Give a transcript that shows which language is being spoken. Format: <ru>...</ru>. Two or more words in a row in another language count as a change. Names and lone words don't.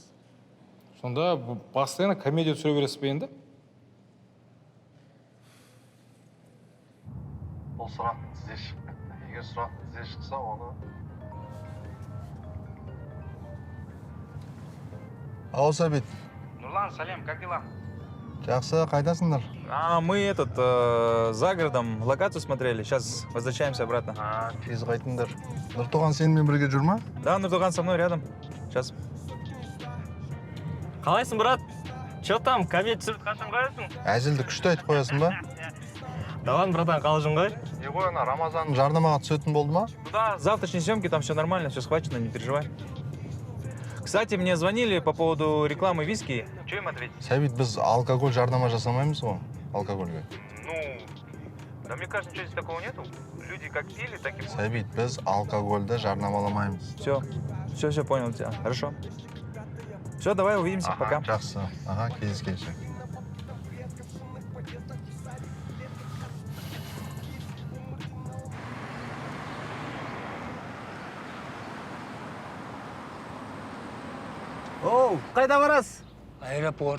<kk>Сонда постоянно комедия түсіре бересіз бе енді? Ол сұрақ тізе шықты. Егер сұрақ тізе шықса, оны... Ау, Сәбит. Нурлан, салем,</kk> <ru>как дела?</ru> <kk>Жақсы, қайдасыңдар?</kk> <ru>Мы за городом локацию смотрели, сейчас возвращаемся обратно.</ru> <kk>Тез қайтыңдар. Нұртуған сенімен бірге жүр ма?</kk> <ru>Да, Нуртуган со мной рядом. Сейчас.</ru> <kk>Қалайсың, брат?</kk> <ru>Че там,</ru> <kk>комедия түсіріп қашан қоясың? Әзілді күшті айтып қоясың ба?</kk> <ru>Да ладно, братан,</ru> <kk>қалжың ғой. Не ғой, ана Рамазан жарнамаға түсетін болды ма?</kk> <ru>Да, завтрашней съемки там все нормально, все схвачено, не переживай. Кстати, мне звонили по поводу рекламы виски. Что им ответить?</ru> <kk>Сәбит, біз алкоголь жарнама жасамаймыз ғой, алкогольге.</kk> <ru>Ну, да мне кажется, ничего здесь такого нету. Люди как пили, так и...</ru> <kk>Сәбит, біз алкогольді жарнамаламаймыз.</kk> <ru>Все, понял тебя. Хорошо. Все, давай увидимся, пока.</ru> <kk>Жақсы. Ага, кездескенше. Оу, қайда барасыз? Аэропорт.</kk>